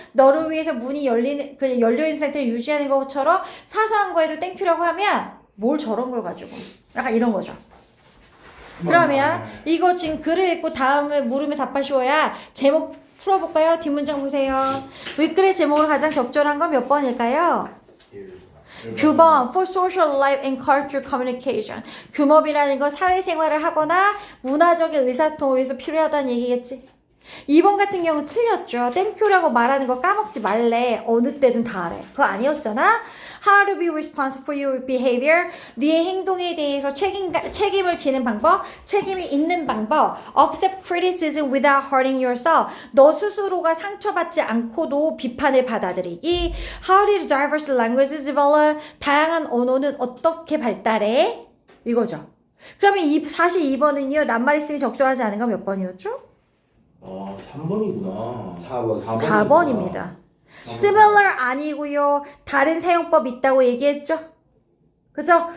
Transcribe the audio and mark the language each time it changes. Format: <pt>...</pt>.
<ko>너를 위해서 문이 열려있는 상태를 유지하는 것처럼 사소한 거에도 땡큐라고 하면 뭘 저런 걸 가지고. 약간 이런 거죠. 그러면 이거 지금 글을 읽고 다음에 물으면 답하시오야. 제목 풀어볼까요? 뒷문장 보세요. 윗글의 제목을 가장 적절한 건 몇 번일까요?</ko> <en>9번 for social life and cultural communication.</en> <ko>규범이라는 건 사회생활을 하거나 문화적인 의사소통을 위해서 필요하다는 얘기겠지. 2번 같은 경우는 틀렸죠. 땡큐라고 말하는 거 까먹지 말래. 어느 때든 다 하래. 그거 아니었잖아.</ko> <en>How to be responsible for your behavior.</en> <ko>네 행동에 대해서 책임을 지는 방법, 책임이 있는 방법.</ko> <en>Accept criticism without hurting yourself.</en> <ko>너 스스로가 상처받지 않고도 비판을 받아들이기.</ko> <en>How did diverse languages develop?</en> <ko>다양한 언어는 어떻게 발달해? 이거죠. 그러면 42번은요. 낱말 있음이 적절하지 않은 건 몇 번이었죠? 3번이구나. 4번. 4번입니다. similar 아니고요. 다른 사용법 있다고 얘기했죠? 그죠?</ko>